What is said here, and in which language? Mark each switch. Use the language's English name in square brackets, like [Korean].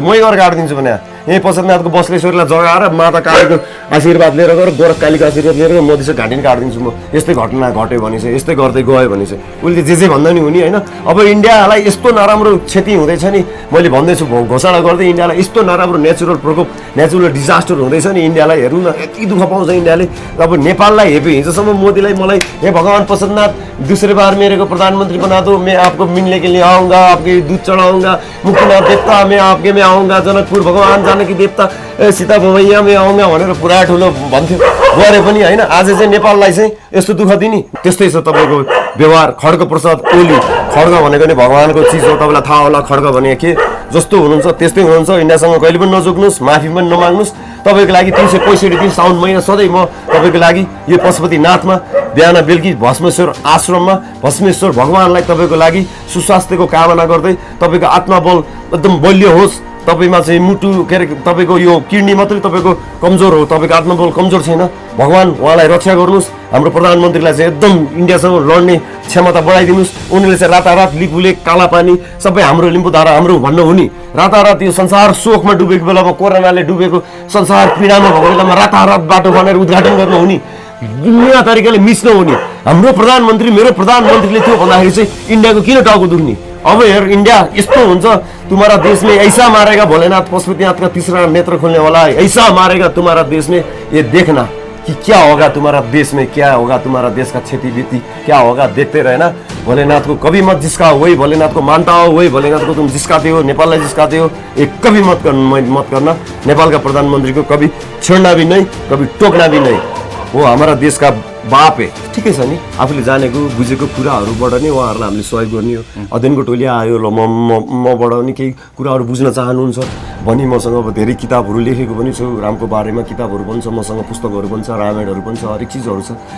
[Nepali] मै गएर काटिदिन्छु भने यहीँ पशुपतिनाथको बसलेश्वरलाई जगाएर माता कालीको आशीर्वाद लिएर गएर, गोरख कालीको आशीर्वाद लिएर मधिसेको घाँटी नि काटिदिन्छु म। यस्तै घटना घट्यो भने चाहिँ, यस्तै गर्दै गयो भने चाहिँ उसले जे भन्दा नि हुने होइन। अब इन्डियालाई यस्तो नराम्रो क्षति हुँदैछ नि, मैले भन्दैछु घोषणा गर्दै, इन्डियालाई यस्तो नराम्रो नेचुरल प्रकोप, नेचुरल डिजास्टर हुँदैछ नि इन्डियालाई। हेर्नु न यति दुःख पाउँछ इन्डियाले। अब नेपाललाई हेपे हिजोसम्म मोदीलाई मलाई [Hindi] हे भगवान पशुपतिनाथ दूसरे बार मेरे को प्रधानमंत्री बना दो, मैं आपको मिलने के लिए आऊँगा, आपके दूध चढ़ाऊँगा, मुक्तिनाथ देवता मैं आपके में आऊँगा, जनकपुर भगवान जानकी देवता सीता भवैया में आऊँगा [Nepali] भनेर पुरा ठुलो भन्थ्यो गरे पनि होइन। आज चाहिँ नेपाललाई चाहिँ यस्तो दुःख दिने। त्यस्तै छ तपाईँको व्यवहार। खड्ग प्रसाद ओली, खड्ग भनेको नि भगवानको चिज हो, तपाईँलाई थाहा होला खड्ग भने के। जस्तो हुनुहुन्छ त्यस्तै हुनुहुन्छ। इन्डियासँग कहिले पनि नजोग्नुहोस्, माफी पनि नमाग्नुहोस्। तपाईँको लागि 365 दिन साउन महिना सधैँ म तपाईँको लागि यो पशुपतिनाथमा बिहान बेलुकी भस्मेश्वर आश्रममा भस्मेश्वर भगवानलाई तपाईँको लागि सुस्वास्थ्यको कामना गर्दै, तपाईँको आत्मबल एकदम बलियो होस्। तपाईँमा चाहिँ मुटु के अरे तपाईँको यो किडनी मात्रै तपाईँको कमजोर हो, तपाईँको आत्मबल कमजोर छैन। भगवान उहाँलाई रक्षा गर्नुहोस्। हाम्रो प्रधानमन्त्रीलाई चाहिँ एकदम इन्डियासँग लड्ने क्षमता बढाइदिनुहोस्। उनीहरूले चाहिँ रातारात लिपुले काला पानी सबै हाम्रो लिम्बुधारा हाम्रो भन्नु हुने, रातारात यो संसार शोकमा डुबेको बेलामा, कोरोनाले डुबेको संसार पीडामा भएको बेलामा रातारात बाटो बनाएर उद्घाटन गर्नु हुने, नयाँ तरिकाले मिच्न हुने हाम्रो प्रधानमन्त्री। मेरो प्रधानमन्त्रीले थियो भन्दाखेरि चाहिँ इन्डियाको किन टाउको दुख्ने। अब हेर इन्डिया यस्तो हुन्छ, [Hindi] तुम्हारा देश में ऐसा मारेगा भोलेनाथ पशुपतिनाथ का तीसरा नेत्र खुलने वाला है, ऐसा मारेगा तुम्हारा देश में, ये देखना कि क्या होगा तुम्हारा देश में, क्या होगा तुम्हारा देश का क्षति बीती क्या होगा, देखते रहना। भोलेनाथ को कभी मत जिसका, वही भोलेनाथ को मानता हो, वही भोलेनाथ को तुम जिसकाते हो, नेपाललाई जिसकाते हो, ये कभी मत करना। नेपाल का प्रधानमंत्री को कभी छेड्ना भी नहीं, कभी टोकना भी नहीं। वो हमारा देश का बाप है। [Nepali] ठिकै छ नि, आफूले जानेको बुझेको कुराहरूबाट नै उहाँहरूलाई हामीले सहयोग गर्ने हो। अध्ययनको टोली आयो, ल मबाट नि केही कुराहरू बुझ्न चाहनुहुन्छ भनी मसँग अब धेरै किताबहरू लेखेको पनि छु। रामको बारेमा किताबहरू पनि छ मसँग, पुस्तकहरू पनि छ, रामायणहरू पनि छ, हरेक चिजहरू छ।